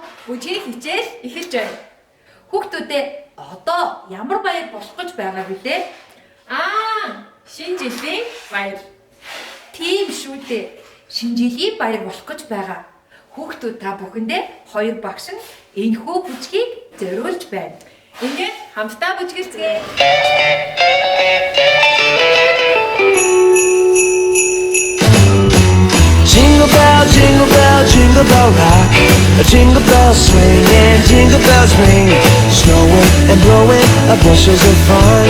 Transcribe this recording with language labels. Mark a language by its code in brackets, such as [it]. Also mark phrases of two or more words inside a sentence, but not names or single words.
[mn] Бүжгийн хичээл эхэлж байна. Хүүхдүүдээ одоо ямар баяр болох гэж байгаа вүлээ? Шинэ жилийн баяр. Тийм шүү дээ. Шинэ жилийн баяр болох гэж байгаа. Хүүхдүүд та бүхэндээ хоёр багш нь энэхүү бүжгийг зориулж байна. Ингээд хамтдаа бүжгэлцгээе. [en] Jingle bell, jingle bell, jingle bell rock. Jingle bells swing and jingle bells ring. Snowing and blowing bushels of fun.